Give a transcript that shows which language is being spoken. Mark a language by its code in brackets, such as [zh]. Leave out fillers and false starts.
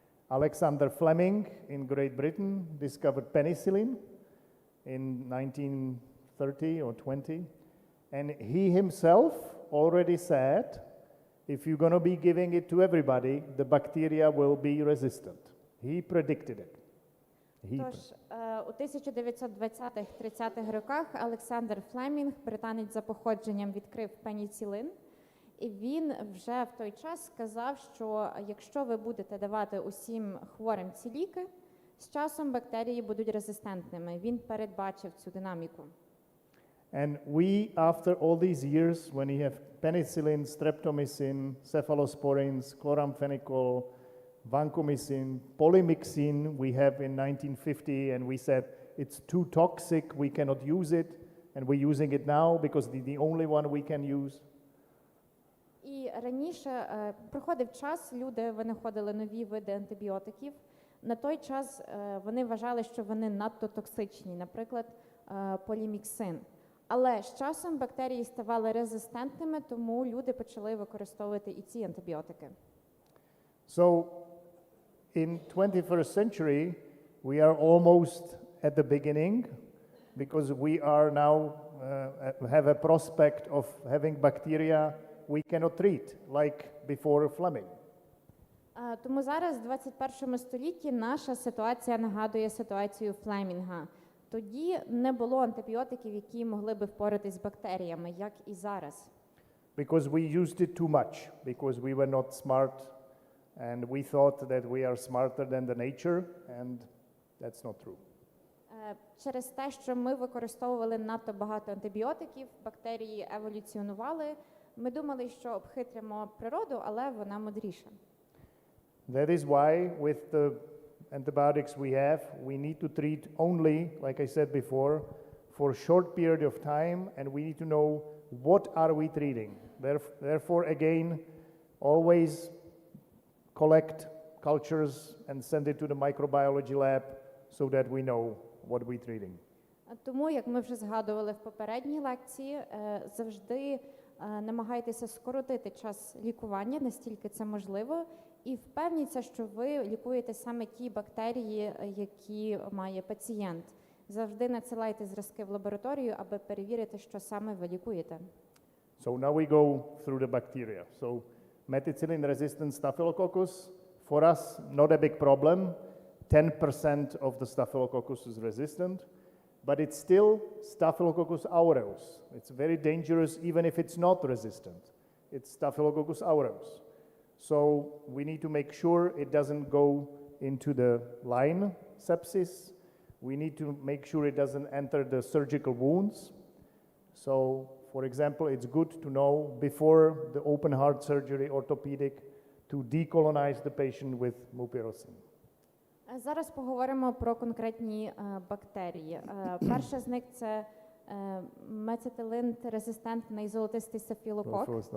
[en] Alexander Fleming in Great Britain discovered penicillin in 1930 or 20, and he himself already said, if you're going to be giving it to everybody, the bacteria will be resistant. He predicted it. [uk] Тож, у 1920-30-х роках Олександр Флемінг, британець за походженням, відкрив пеніцилин. І він вже в той час сказав, що якщо ви будете давати усім хворим ці ліки, з часом бактерії будуть резистентними. Він передбачив цю динаміку. [en] And we, after all these years, when you have penicillin, streptomycin, cephalosporins, chloramphenicol, vancomycin, polymyxin, we have in 1950, and we said it's too toxic, we cannot use it, and we're using it now because the only one we can use. [uk] І раніше проходив час, люди винаходили нові види антибіотиків. На той час вони вважали, що вони надто токсичні, наприклад, поліміксин. Але з часом бактерії ставали резистентними, тому люди почали використовувати і ці антибіотики. [en] So, in 21st century, we are almost at the beginning because we are now have a prospect of having bacteria we cannot treat, like before Fleming. [uk] Тому зараз, в 21 столітті, наша ситуація нагадує ситуацію Флемінга. Тоді не було антибіотиків, які могли би впоратись з бактеріями, як і зараз. [en] Because we used it too much, because we were not smart, and we thought that we are smarter than the nature, and that's not true. [uk] Через те, що ми використовували надто багато антибіотиків, бактерії еволюціонували. Ми думали, що обхитримо природу, але вона мудріша. [en] That is why with the antibiotics we have, we need to treat only, like I said before, for a short period of time, and we need to know what are we treating. Therefore, again, always collect cultures and send it to the microbiology lab so that we know what we're treating. [uk] Тому, як ми вже згадували в попередній лекції, завжди намагайтеся скоротити час лікування, настільки це можливо, і впевніться, що ви лікуєте саме ті бактерії, які має пацієнт. Завжди надсилайте зразки в лабораторію, аби перевірити, що саме ви лікуєте. [en] So now we go through the bacteria. So methicillin-resistant Staphylococcus, for us, not a big problem. 10% of the Staphylococcus is resistant, but it's still Staphylococcus aureus. It's very dangerous even if it's not resistant. It's Staphylococcus aureus. So we need to make sure it doesn't go into the line sepsis. We need to make sure it doesn't enter the surgical wounds. So, for example, it's good to know before the open heart surgery orthopedic to decolonize the patient with mupirocin. [uk] Зараз поговоримо про конкретні бактерії. Перша з них – це мецетилин-резистентний золотистий стафілокок.